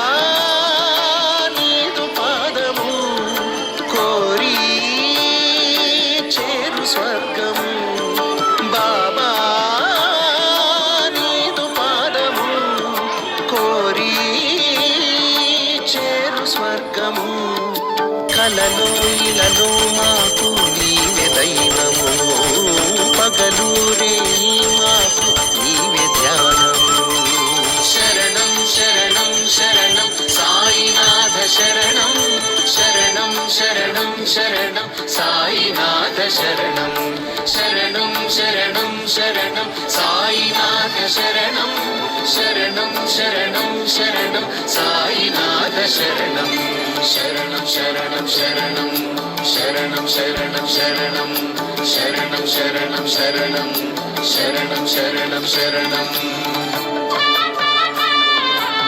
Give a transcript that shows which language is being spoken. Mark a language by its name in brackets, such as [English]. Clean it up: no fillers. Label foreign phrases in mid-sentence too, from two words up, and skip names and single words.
[Telugu] నీదు పాదము కోరి చేరు స్వర్గము బాబా నీదు పాదము కోరి చేరు స్వర్గము కలలో ఇలలో మాకు నీవే దైవము పగలు రేయి మాకు నీవే ధ్యానము [Sanskrit] शरणं शरणं शरणं साईनाथ शरणं शरणं शरणं शरणं साईनाथ शरणं शरणं शरणं शरणं साईनाथ शरणं शरणं शरणं शरणं साईनाथ शरणं शरणं शरणं शरणं शरणं शरणं शरणं शरणं शरणं शरणं शरणं शरणं शरणं